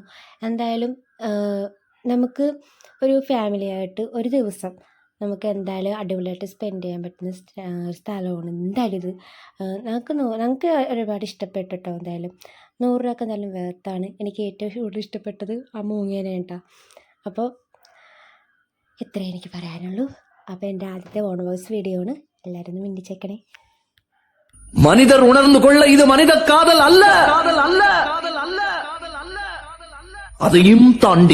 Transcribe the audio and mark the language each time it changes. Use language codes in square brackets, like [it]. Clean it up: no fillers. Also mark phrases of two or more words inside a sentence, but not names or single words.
[ml] എന്തായാലും നമുക്ക് ഒരു ഫാമിലിയായിട്ട് ഒരു ദിവസം നമുക്ക് എന്തായാലും അടിപൊളിയായിട്ട് സ്പെൻഡ് ചെയ്യാൻ പറ്റുന്ന സ്ഥലമാണ് എന്തായാലും ഇത്. ഞങ്ങൾക്ക് ഒരുപാട് ഇഷ്ടപ്പെട്ടു കേട്ടോ. എന്തായാലും 100 രൂപ എന്തായാലും വേർത്താണ്. എനിക്ക് ഏറ്റവും കൂടുതൽ ഇഷ്ടപ്പെട്ടത് ആ മൂങ്ങേനെയാണ് കേട്ടോ. അപ്പോൾ ഇത്രേ എനിക്ക് പറയാനുള്ളൂ. അപ്പോൾ എൻ്റെ ആദ്യത്തെ [en] own voice video [ml] ആണ്. എല്ലാവരും ഒന്ന് മിണ്ടിച്ചേക്കണേ. [ta] மனிதர் உணர்ந்து கொள்ள இது மனித காதல் அல்ல, அதையும் தாண்டி